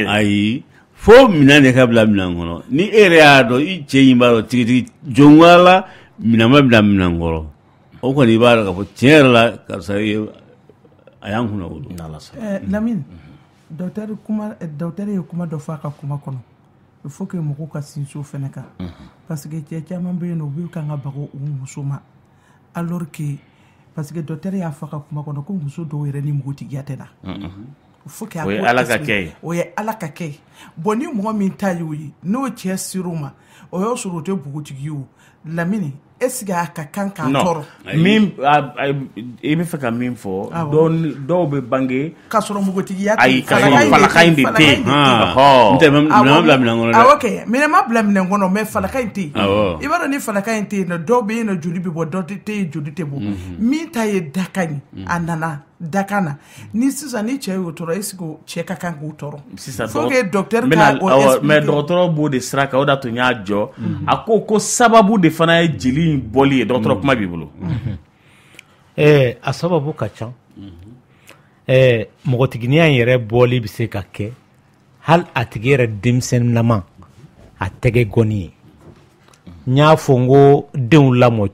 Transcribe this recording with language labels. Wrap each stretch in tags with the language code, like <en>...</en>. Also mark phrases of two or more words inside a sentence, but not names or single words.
<bm>ayi fo minɛn de ka bila minɛn kɔnɔ ni e yɛrɛ y'a dɔn i cɛ in b'a dɔn tigitigi jɔnwara la minɛn ma bila minɛn kɔrɔ o kɔni i b'a dɔn ka fɔ tiɲɛ yɛrɛ la karisa a y'an kunna wolo Lamine docteur ye kuma dɔ fɔ a ka kuma kɔnɔ</bm> <fr>il faut que</fr> <bm>mɔgɔw ka sinsin o fɛnɛ kan parce que cɛ caman bɛ yen nɔ u bɛ kan ka baga u muso ma</bm> <fr>alors que parce que</fr> <bm>docteur y'a fɔ a ka kuma kɔnɔ ko muso dɔw yɛrɛ ni npogotigiya tɛ na o ye ala ka kɛ ye o ye ala ka kɛ ye bon ni mɔgɔ min ta y'o ye n'o cɛ sir'o ma o y'a sɔrɔ o tɛ npogotigi ye o Lamine</bm> <fr>est-ce que</fr> <bm>a ka kan k'a tɔɔrɔ min i bɛ fɛ ka min fɔ dɔw bɛ bange k'a sɔrɔ npogotigiya tɛ ayi falaka in de tɛ yen n tɛ minɛn ma bila minɛn kɔnɔ dɛ awɔ kɛ minɛn ma bila minɛn kɔnɔ mais falaka in tɛ yen i b'a dɔn ni falaka in tɛ yen dɔw bɛ yen nɔ joli bɛ bɔ dɔw tɛ yen joli tɛ bɔ min ta ye dakan ye a nana dakan na ni sisan ni cɛ y'o tɔɔrɔ</bm> <fr>est-ce que</fr> <bm>cɛ ka kan k'o tɔɔrɔ</bm> <fr>faut que</fr> <bm>docteur ka o expliquer mais dɔgɔtɔrɔ b'o de sira kan o de y'a to n y'a jɔ a ko sababu de fana ye jeli in bɔli ye dɔgɔtɔrɔ kuma b'i bolo a sababu ka ca mɔgɔtigiya in yɛrɛ bɔli bɛ se ka kɛ hali a tigi yɛrɛ denmisɛnninama a tɛgɛ gɔni ye n y'a fɔ n ko denw lamɔ</bm>